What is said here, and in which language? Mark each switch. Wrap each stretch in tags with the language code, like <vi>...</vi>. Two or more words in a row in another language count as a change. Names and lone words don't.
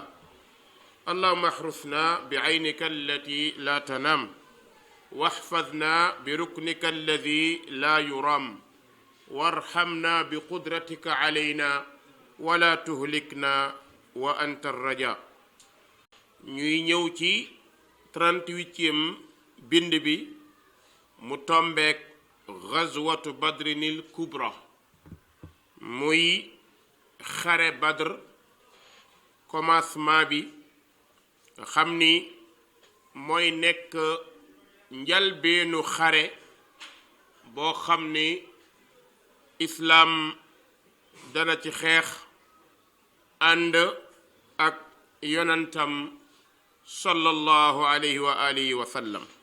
<ar>اللهم احرسنا بعينك التي لا تنام واحفظنا بركنك الذي لا يرام وارحمنا بقدرتك علينا ولا تهلكنا وأنت الرجاء.</ar> <wo>ñuy ñëw ci 38e bind bi mu tombeek gazwatu</wo> <ar>بدر الكبرى,</ar> <wo>muy xare badr commencement bi nga xam ni mooy nekk njalbeenu xare boo xam ni islaam dana ci xeex ànd ak yonantam</wo> <ar>صلى الله عليه وعلى آله وسلم.</ar>